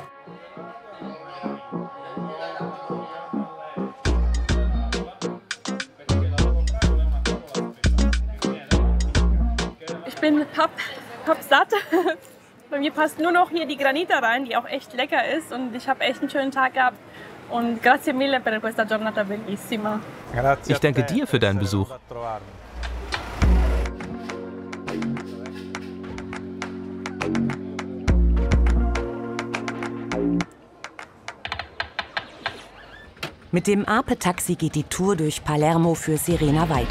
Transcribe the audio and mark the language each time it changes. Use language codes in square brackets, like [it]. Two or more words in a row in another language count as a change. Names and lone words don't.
[de] Ich bin pappsatt. Bei mir passt nur noch hier die Granita rein, die auch echt lecker ist. Und ich habe echt einen schönen Tag gehabt. [it] Und grazie mille per questa giornata bellissima. [de] Ich danke dir für deinen Besuch. Mit dem Ape-Taxi geht die Tour durch Palermo für Serena weiter.